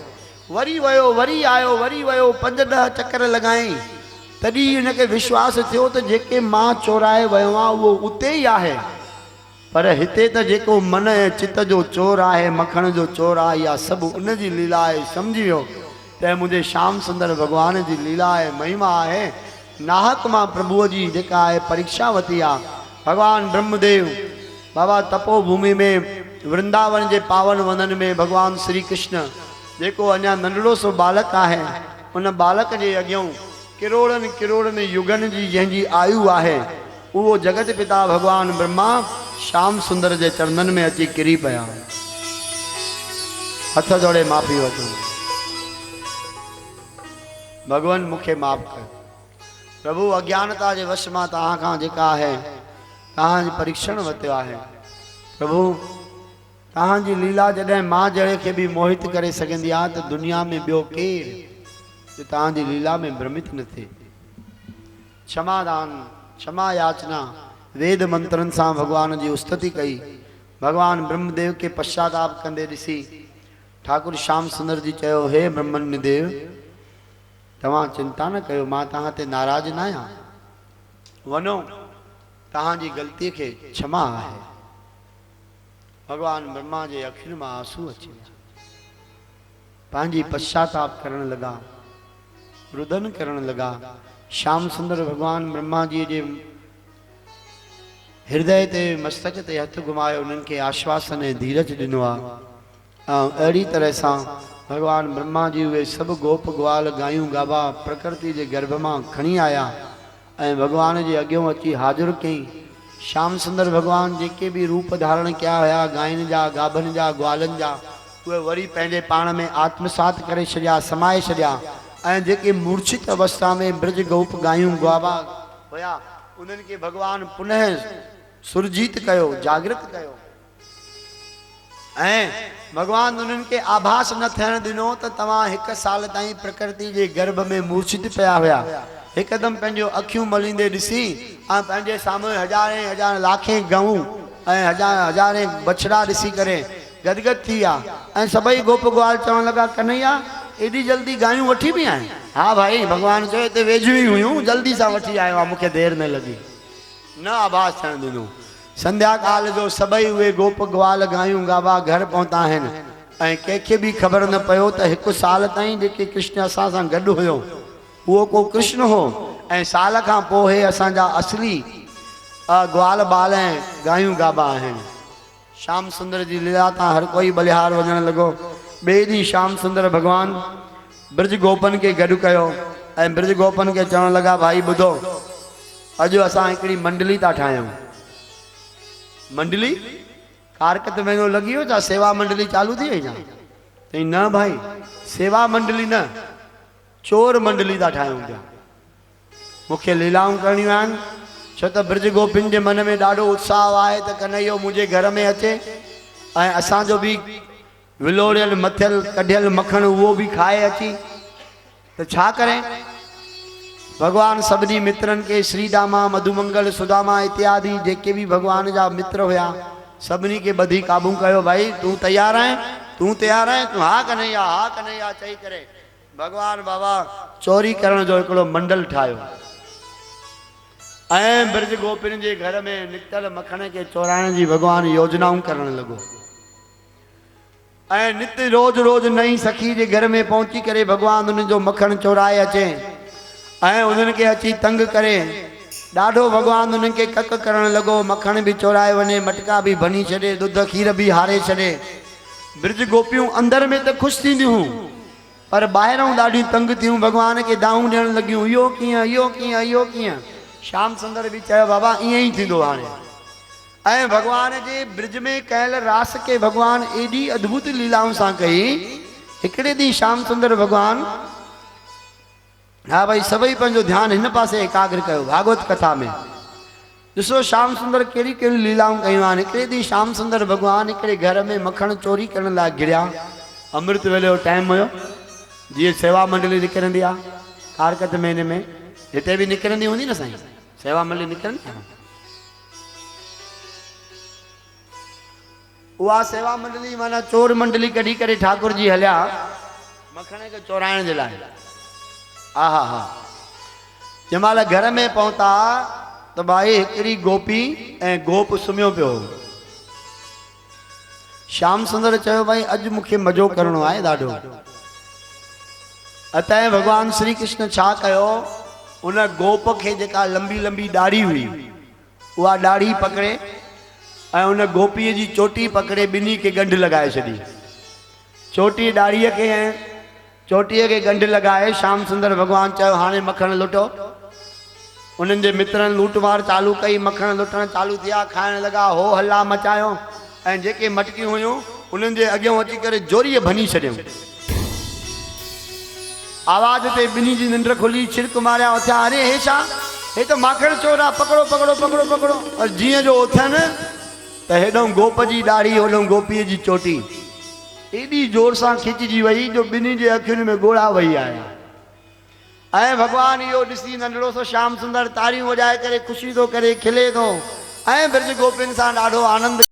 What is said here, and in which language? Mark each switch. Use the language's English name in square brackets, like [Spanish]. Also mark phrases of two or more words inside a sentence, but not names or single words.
[Sindhi] वरी वियो, वरी आयो, वरी वियो, 5-10 चकर लॻाई, तॾहिं हिनखे विश्वास थियो त जेके मां चोराए वियो आहियां उहो उते ई आहे। पर हिते त जेको मन ऐं चित जो चोर आहे, मखण जो चोर आहे, इहा सभु उन जी लीला आहे। सम्झी वियो त मुंहिंजे श्याम सुंदर भगवान जी लीला आहे, महिमा आहे। नाहक मां प्रभुअ जी जेका आहे परीक्षा वरिती आहे। भगवान ब्रह्मदेव बाबा तपोभूमि में वृंदावन जे पावन वनन में भगवान श्री कृष्ण जेको अञा नंढड़ो सो बालक आहे, उन बालक जे अॻियां किरोड़नि किरोड़नि युगनि जी जंहिंजी आयु आहे, उहो जगत पिता भगवान ब्रह्मा श्याम सुंदर जे चरणनि में अची किरी पिया, हथ जोड़े माफ़ी वठो। भगवान मूंखे माफ़ कर प्रभु, अज्ञानता जे वश मां तव्हां खां जेका आहे तव्हांजी परीक्षण वरितो आहे। प्रभु तव्हांजी लीला जॾहिं मां जहिड़े खे बि मोहित करे सघंदी आहे त दुनिया में ॿियो केरु तव्हांजी लीला में भ्रमित न थिए। क्षमादान, क्षमा याचना, वेद मंत्रनि सां भगवान जी उस्तति कई। भगवान ब्रह्मदेव के पश्चाताप कंदे ॾिसी ठाकुर श्याम सुंदर जी चयो, हे ब्रह्मण्य देव तव्हां चिंता न कयो, मां तव्हां ते नाराज़ न आहियां। वञो, तव्हांजी ग़लतीअ खे क्षमा आहे। भगवान ब्रह्मा जे अखियुनि मां आंसू अची विया, पंहिंजी पश्चाताप करण लॻा, रुदन करण लॻा। श्याम सुंदर भगवान ब्रह्मा जी जे हृदय ते मस्तक ते हथ घुमायो, उन्हनि खे आश्वासन ऐं धीरज ॾिनो आहे। ऐं अहिड़ी तरह सां भगवान ब्रह्मा जी उहे सभु गोप ग्वाल गायूं गाबा प्रकृति जे गर्भ मां खणी आया ऐं भगवान जे अॻियां अची हाज़िर कई। श्याम सुंदर भगवान जेके बि रूप धारण कया हुआ गायनि जा, गाभनि जा, ग्वालनि जा, उहे वरी पंहिंजे पाण में आत्मसात करे छॾिया, समाए छॾिया। ऐं जेके मूर्छित अवस्था में ब्रज गोप गायूं ग्वाबा हुया, उन्हनि खे भगवान पुनः सुरजीत कयो, जागृत कयो। ऐं भगवान उन्हनि खे आभास न थियण ॾिनो त तव्हां 1 साल ताईं प्रकृति जे गर्भ में मूर्छित पिया हुया। हिकदमि पंहिंजो अखियूं मलींदे ॾिसी ऐं पंहिंजे साम्हूं हज़ारे हज़ार लाखे गऊं ऐं हज़ारे बछड़ा ॾिसी करे गदगद थी विया। ऐं सभई गोप ग्वाल चवण लॻा, कन्हैया एॾी जल्दी गायूं वठी बि आहिनि? हा भाई, भगवान चयो हिते वेझियूं ई हुयूं, जल्दी सां वठी आयो आहे, मूंखे देरि न लॻी। न आभास थियण ॾिनो। संध्या काल जो सभई उहे गोप ग्वाल गायूं गाबा घर पहुता आहिनि ऐं कंहिंखे बि ख़बर न पियो त 1 साल ताईं जेके कृष्ण असां सां गॾु हुयो उहो को कृष्ण हो ऐं साल खां पोइ असांजा असली ग्वाल बाल ऐं गायूं गाबा आहिनि। श्याम सुंदर जी लीला तां हर कोई बलिहार वञणु लॻो। ॿिए ॾींहुं श्याम सुंदर भॻवानु ब्रज गोपन खे गॾु कयो ऐं ब्रज गोपन खे चवणु लॻा, भाई ॿुधो, अॼु असां हिकिड़ी मंडली था ठाहियूं। मंडली कारकत महीनो लॻी वियो छा? सेवा मंडली चालू थी वई छा? चई न भाई, सेवा मंडली न, चोर मंडली था ठाहियूं पिया। मूंखे लीलाऊं करणियूं आहिनि, छो त ब्रज गोपिन जे मन में ॾाढो उत्साह आहे त कन्हैयो मुंहिंजे घर में अचे ऐं असांजो बि विलोड़ियल मथियल कढियल मखण उहो बि खाए अची। त छा करें? भगवान सभिनी मित्रनि खे श्रीदामा, मधुमंगल, सुदामा इत्यादि जेके बि भगवान जा मित्र हुआ सभिनी खे ॿधी काबू कयो। भाई तूं तयार आहीं? तूं तयार आहीं? तूं हा कन्हैया, हा कन्हैया चई करे भगवान बाबा चोरी करण जो हिकिड़ो मंडल ठाहियो ऐं ब्रज गोपिन जे घर में निकतल मखण खे चोराइण जी भगवान योजनाऊं करण लॻो। ऐं नित रोज रोज नई सखी जे घर में पहुची करे भगवान उन जो मखण चोराए अचे ऐं उन्हनि खे अची तंग करे ॾाढो भगवान उन्हनि खे कक करण लॻो। मखण बि चोराए वञे, मटका बि भनी छॾे, ॾुध खीर बि हारे छॾे। ब्रज गोपियूं अंदर में त ख़ुशि थींदियूं हुयूं पर ॿाहिरों ॾाढी तंग थियूं, भगवान खे दाऊं ॾियणु लॻियूं, इहो कीअं, इहो कीअं, इहो कीअं। श्याम सुंदर बि चयो, बाबा ईअं ई थींदो हाणे। ऐं भगवान जे ब्रज में कयल रास के भगवान एॾी अद्भुत लीलाउनि सां कई। हिकिड़े ॾींहुं श्याम सुंदर भगवान, हा भाई सभई पंहिंजो ध्यानु हिन पासे एकाग्र कयो। भागवत कथा में ॾिसो श्याम सुंदर कहिड़ी कहिड़ी लीलाऊं कयूं आहिनि। हिकिड़े ॾींहुं श्याम सुंदर भगवान हिकिड़े घर में मखण चोरी करण लाइ घिरिया। अमृत वेले जो टाइम हुयो, जीअं सेवा मंडली निकिरंदी आहे कारकत महीने में, हिते बि निकिरंदी हूंदी न साईं, सेवा मंडली निकिरंदी आहे। उहा सेवा मंडली माना चोर मंडली कढी करे ठाकुर जी हलिया मखण खे चोराइण जे लाइ। हा हा हा, जंहिं महिल घर में पहुता त भाई हिकिड़ी गोपी ऐं गोप सुम्हियो पियो। श्याम सुंदर चयो, भाई अॼु मूंखे मज़ो करणो आहे ॾाढो। अतः भगवान श्री कृष्ण छा कयो, उन गोप खे जेका लंबी लंबी ॾाढ़ी हुई उहा ॾाढ़ी पकड़े ऐं उन गोपीअ जी चोटी पकड़े ॿिन्ही खे गंढ लॻाए छॾी। चोटी ॾाढ़ीअ खे ऐं चोटीअ खे गंढ लॻाए श्याम सुंदर भगवान चयो, हाणे मखण लुटो। उन्हनि जे मित्रनि लूटमार चालू कई, मखण लुटण चालू थिया, खाइण लॻा, हो हल्ला मचायो ऐं जेके मटकियूं हुयूं उन्हनि जे अॻियां अची करे जोरीअ भनी छॾियूं। आवाज़ ते ॿिन्ही जी निंड खुली, छिड़क मारिया, उथिया, अरे हे छा, हे त माखण चोर आहे, पकड़ो पकड़ो पकड़ो पकड़ो। और जीअं जो उथियनि त हेॾों गोप जी ॾाढ़ी, होॾों गोपीअ जी चोटी एॾी जोर सां खिचजी वई जो ॿिन्ही जे अखियुनि में ॻोढ़ा वही आया। ऐं भगवान इहो ॾिसी नंढड़ो सो श्याम सुंदर तारियूं वॼाए करे ख़ुशी थो करे, खिले थो ऐं ब्रज गोपिन सां ॾाढो आनंद